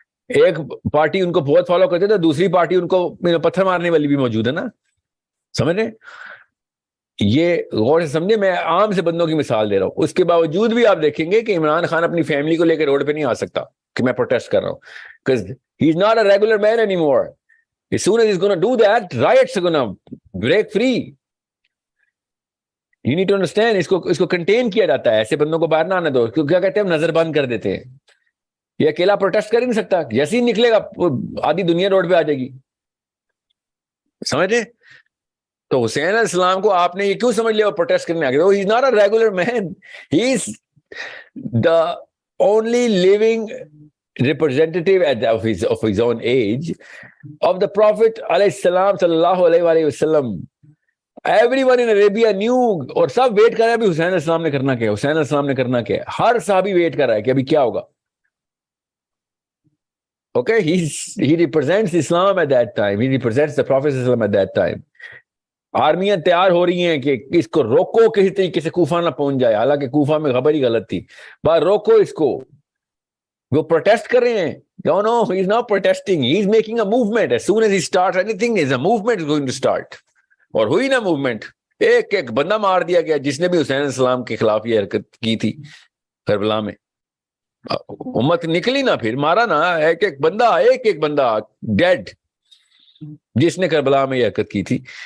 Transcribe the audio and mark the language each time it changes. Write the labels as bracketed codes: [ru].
[ur] ایک پارٹی ان کو بہت فالو کرتے تھے, دوسری پارٹی ان کو پتھر مارنے والی بھی موجود ہے نا. سمجھ رہے؟ یہ غور سے سمجھے, میں عام سے بندوں کی مثال دے رہا ہوں. اس کے باوجود بھی آپ دیکھیں گے کہ عمران خان اپنی فیملی کو لے کے روڈ پہ نہیں آ سکتا کہ میں پروٹیسٹ کر رہا ہوں, [en] because he is not a regular man anymore. As soon as he's going to do that, riots are going to break free. You need to understand, [ur] اس کو کنٹین کیا جاتا ہے. ایسے بندوں کو باہر نہ آنے دو. کیوں, کیا کہتے ہیں ہم, نظر بند کر دیتے ہیں. یہ اکیلا پروٹیسٹ کر ہی نہیں سکتا, جیسے ہی نکلے گا آدھی دنیا روڈ پہ آ جائے گی. سمجھے؟ تو حسین علیہ السلام کو آپ نے یہ کیوں سمجھ لیا وہ پروٹیسٹ کرنے آ گیا؟ [en] He is not a regular man. He is the only living representative of his own age of the Prophet علیہ السلام صلی اللہ علیہ وسلم. Everyone in Arabia knew, [ur] اور سب ویٹ کر رہا ہے ابھی حسین علیہ السلام نے کرنا کیا, حسین علیہ السلام نے کرنا کیا. ہر صحابی ویٹ کر رہا ہے کہ ابھی کیا ہوگا. [en] Okay, he represents Islam at that time. He represents the Prophet at that time. [ur] آرمیاں تیار ہو رہی ہیں کہ اس کو روکو, کسی طریقے سے کوفہ نہ پہنچ جائے. حالانکہ کوفہ میں خبر ہی غلط تھی. بس روکو اس کو. وہ پروٹیسٹ کر رہے ہیں. [en] No, he is not protesting. He is making a movement. As soon as he starts anything, is a movement is going to start. [ur] اور ہوئی نا موومنٹ. ایک ایک بندہ مار دیا گیا جس نے بھی حسین علیہ السلام کے خلاف یہ حرکت کی تھی کربلا میں. امت نکلی نا, پھر مارا نا ایک ایک بندہ ڈیڈ جس نے کربلا میں یہ حرکت کی تھی.